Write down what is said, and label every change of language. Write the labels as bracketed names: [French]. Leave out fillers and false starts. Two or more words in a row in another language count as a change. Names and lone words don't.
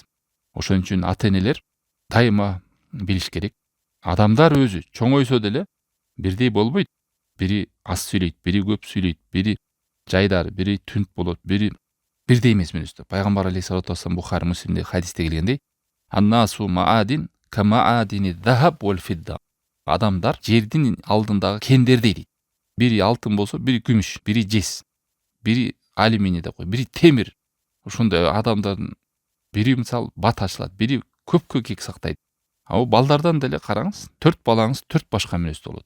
[Kyrgyz] Ошон үчүн ата-энелер дайыма билиш керек. Адамдар өзү чоңойсо деле бирдей болбойт. Бири аз сүйлөйт, бири көп сүйлөйт, бири жайдар, бири түнт болот, бири бирдей эмес мүнөздө. Пайгамбар [Arabic] عليه الصلاة والسلام [Kyrgyz] Бухари Муслимде хадисте келгендей: [Arabic] "الناس معادن كمعادن الذهب والفضة" [Kyrgyz] адамдар жердин алдындагы кендердей дейт. Бири алтын болсо, бири күмүш, бири жес, бири алюминий деп кой, бири темир. Ошондой адамдардын бири мисалы бат ачылат, бири көпкө кек сактайт. А балдардан деле караңыз, 4 балаңыз 4 башка мүнөздө болот.